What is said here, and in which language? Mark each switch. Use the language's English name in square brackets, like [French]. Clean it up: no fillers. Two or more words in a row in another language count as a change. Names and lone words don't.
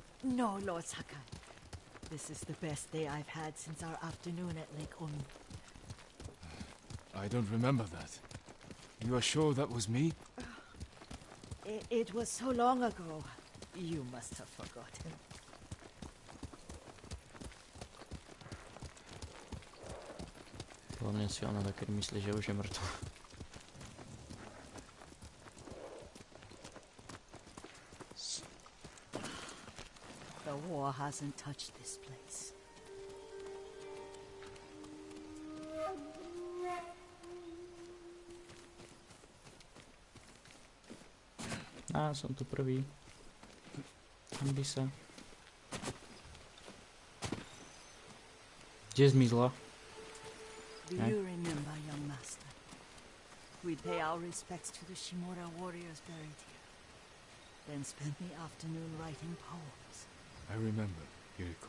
[English] No, Lord Sakai. This is the best day I've had since our afternoon at Lake Omi. I don't remember that. You are sure that was me? It was so long ago. You must have forgotten. [Slovak] Hlavne si ona tak, keď myslí, že už je mŕtva. [English] The war hasn't touched this place. [Slovak] Á, som tu prvý. Hanbi sa. Kde zmizla? [English] Do you remember, young master? We'd pay our respects to the Shimura warriors buried here. Then spend the afternoon writing poems. I remember, Yuriko.